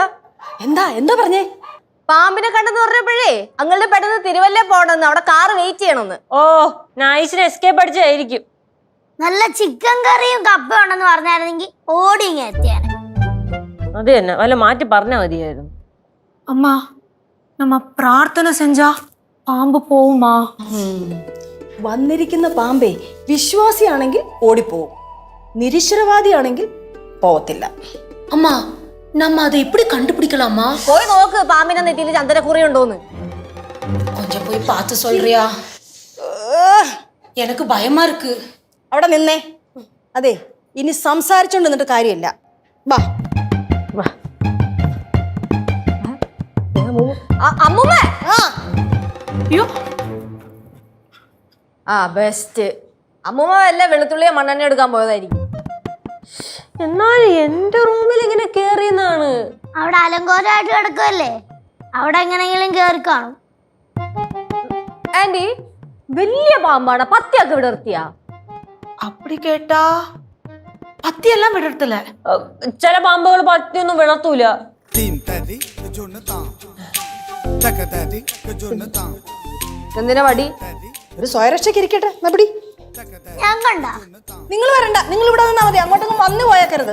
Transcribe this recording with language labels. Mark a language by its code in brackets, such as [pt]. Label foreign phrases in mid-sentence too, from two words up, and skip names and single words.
[ml] എന്താ എന്താ പറഞ്ഞേ പാമ്പിനെ കണ്ടെന്ന് പറഞ്ഞപ്പോഴേ അങ്ങളുടെ പെട്ടെന്ന് തിരുവല്ല പോണെന്ന് അവിടെ കാറ് വെയിറ്റ് ചെയ്യണമെന്ന് ഓ നൈസിന് എസ്കേപ്പ് അടിച്ചായിരിക്കും നല്ല ചിക്കൻ കറിയും കപ്പയും ഉണ്ടെന്ന് പറഞ്ഞായിരുന്നെങ്കിൽ ഓടി ഇങ്ങ് എത്തിയാണ് അത് തന്നെ വല്ല മാറ്റി പറഞ്ഞാൽ മതിയായിരുന്നു [ta] அம்மா நம்ம பிரார்த்தனை செஞ்சா பாம்பு போகுமா [ml] വന്നിരിക്കുന്ന പാമ്പേ വിശ്വാസിയാണെങ്കിൽ ഓടിപ്പോവും നിരീശ്വരവാദിയാണെങ്കിൽ പോവത്തില്ല [ta] அம்மா நம்ம அதை எப்படி கண்டுபிடிக்கலாமா [ml] പോയി നോക്ക് പാമ്പിന്റെ നെറ്റിയിൽ ചന്ദനക്കുറി ഉണ്ടോന്ന് [ta] கொஞ்சம் போய் பார்த்து சொல்றியா எனக்கு பயமா இருக்கு [ml] അവിടെ നിന്നേ അതെ ഇനി സംസാരിച്ചോണ്ട് നിന്നിട്ട് കാര്യമില്ല വാ അമ്മൂമ്മ ആ [ta] ஐயோ [ml] ബെസ്റ്റ് അമ്മൂമ്മ വല്ല വെളുത്തുള്ളിയോ മണ്ണെണ്ണ എടുക്കാൻ പോയതായിരിക്കും എന്നാലും എന്റെ റൂമിൽ ഇങ്ങനെ കേറിയെന്നാണ് അവിടെ അലങ്കോലമായിട്ട് കിടക്കുമല്ലേ അവിടെ എങ്ങനെയെങ്കിലും കേറി കാണും ആന്റി വലിയ പാമ്പാണ് പത്തിയൊക്കെ വിടർത്തിയാ [ta] அப்படி கேட்டா பத்தி எல்லாம் விடுறதுல [ml] ചില പാമ്പുകൾ പത്തിയൊന്നും വിടർത്തൂല എന്തിനാ വടി ഒരു സ്വയരക്ഷയ്ക്ക് ഇരിക്കട്ടെ. എന്നാ പിടി. ഞാൻ കണ്ട നിങ്ങൾ വരണ്ട, നിങ്ങൾ ഇവിടെ നിന്നാ മതി, അങ്ങോട്ടൊന്നും വന്നു പോയേക്കരുത്.